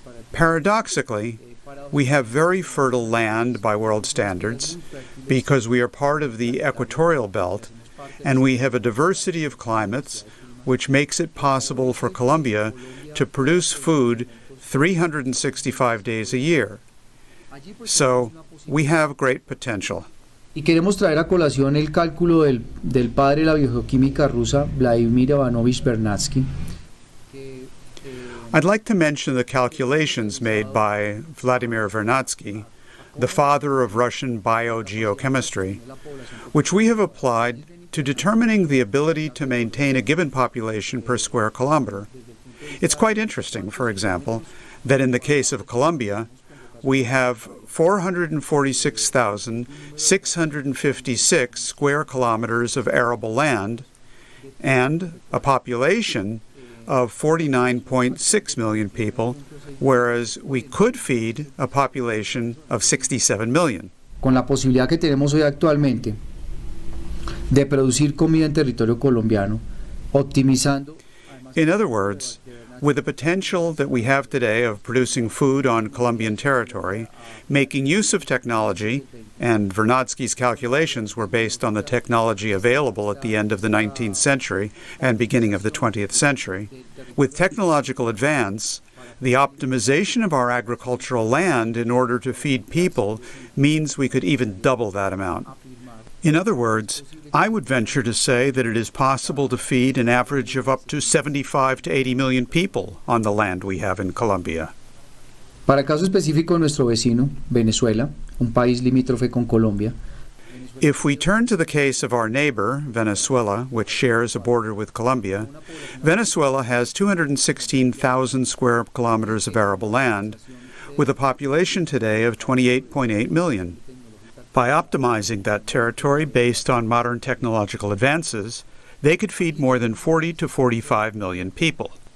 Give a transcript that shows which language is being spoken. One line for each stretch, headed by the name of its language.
English: Paradoxically, we have very fertile land by world standards because we are part of the equatorial belt, and we have a diversity of climates which makes it possible for Colombia to produce food 365 days a year. So we have great potential.
Spanish: Y queremos traer a colación el cálculo del padre de la biogeoquímica rusa, Vladimir Ivanovich Vernadsky.
English: I'd like to mention the calculations made by Vladimir Vernadsky, the father of Russian biogeochemistry, which we have applied to determining the ability to maintain a given population per square kilometer. It's quite interesting, for example, that in the case of Colombia, we have 446,656 square kilometers of arable land and a population of 49.6 million people, whereas we could feed a population of 67 million.
Spanish: Con la posibilidad que tenemos hoy actualmente de producir comida en territorio colombiano, optimizando.
English: In other words, with the potential that we have today of producing food on Colombian territory, making use of technology, and Vernadsky's calculations were based on the technology available at the end of the 19th century and beginning of the 20th century, with technological advance, the optimization of our agricultural land in order to feed people means we could even double that amount. In other words, I would venture to say that it is possible to feed an average of up to 75 to 80 million people on the land we have in Colombia.
Spanish: Para el caso específico de nuestro vecino, Venezuela, un país limítrofe con Colombia.
English: If we turn to the case of our neighbor, Venezuela, which shares a border with Colombia, Venezuela has 216,000 square kilometers of arable land, with a population today of 28.8 million. By optimizing that territory based on modern technological advances, they could feed more than 40 to 45 million people.